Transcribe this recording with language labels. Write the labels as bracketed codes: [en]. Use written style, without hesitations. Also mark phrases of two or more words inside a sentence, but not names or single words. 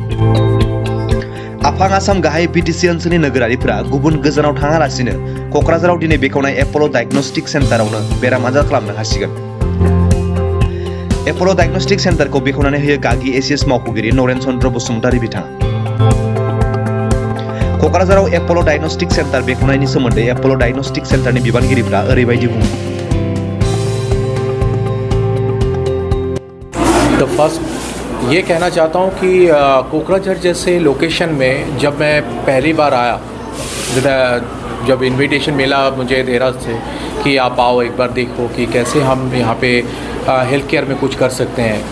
[brx] आफां आसाम गाहाय बिटिसि ओनसोलनि नोगोरारिफोरा गुबुन गोजानाव थाङालासिनो क'क्राझाराव दिनै बेखेवनाय एप'ल' डायग्नस्टिक सेन्टारावनो बेराम आनजाद खालामनो हासिगोन। एप'ल' डायग्नस्टिक सेन्टारखौ बेखेवनानै होयो गागि एसिएस मावख'गिरि नरेन चन्द्र बसुमतारी बिथाङा। क'क्राझाराव एप'ल' डायग्नस्टिक सेन्टार बेखेवनायनि सोमोन्दै एप'ल' डायग्नस्टिक सेन्टारनि बिबानगिरिफ्रा ओरैबायदि बुङो। [hi] तो फर्स्ट ये कहना चाहता हूँ कि कोकराझार जैसे लोकेशन में जब मैं पहली बार आया, जब इनविटेशन मिला मुझे देरा से कि आप आओ एक बार देखो कि कैसे हम यहाँ पे [en] health care [hi] में कुछ कर सकते हैं।